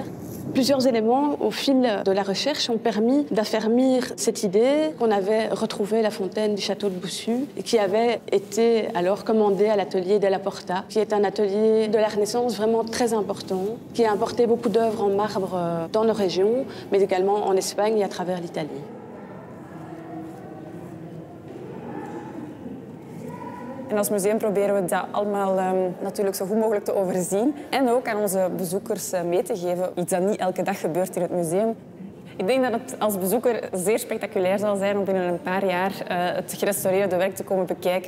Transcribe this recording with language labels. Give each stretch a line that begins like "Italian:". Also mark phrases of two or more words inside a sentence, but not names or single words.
French: Plusieurs éléments au fil de la recherche ont permis d'affermir cette idée qu'on avait retrouvé la fontaine du château de Boussu et qui avait été alors commandée à l'atelier de la Porta, qui est un atelier de la Renaissance vraiment très important, qui a importé beaucoup d'œuvres en marbre dans nos régions, mais également en Espagne et à travers l'Italie.
Dutch: En als museum proberen we dat allemaal natuurlijk zo goed mogelijk te overzien en ook aan onze bezoekers mee te geven. Iets dat niet elke dag gebeurt in het museum. Ik denk dat het als bezoeker zeer spectaculair zal zijn om binnen een paar jaar het gerestaureerde werk te komen bekijken.